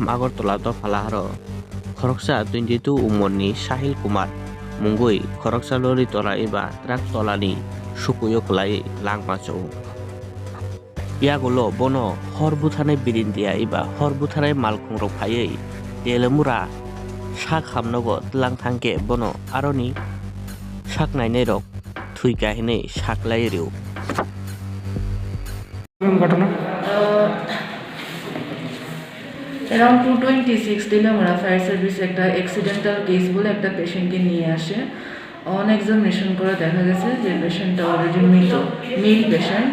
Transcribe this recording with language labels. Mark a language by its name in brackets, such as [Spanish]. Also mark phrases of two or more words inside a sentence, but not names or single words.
[Kok Borok] आगरतला दफालाहारो खरकसा 22 उमरनि साहिल कुमार मुंगुई खरकसा लरितला एबा ट्राकतलानि सुकुयोखलाय लांमाचौ यागुलो बनो हर बुथानाय बिरिन्दिया एबा हर बुथानाय मालखुंरक फायै तेलमुरा सा खामनगो तलांथांके बनो आरनि साकनायनै रक थुइगाहिनै साकलायरिउ [Bangla] ঘটনা অ্যারাউন্ড 226 তেলামুড়া [English] fire service [Bangla] একটা [English] accidental case [Bangla] বলে একটা পেশেন্টকে নিয়ে আসে। [English] on examination [Bangla] করে দেখা গেছে যে পেশেন্টটা অলরেডি মৃত, [English] male patient.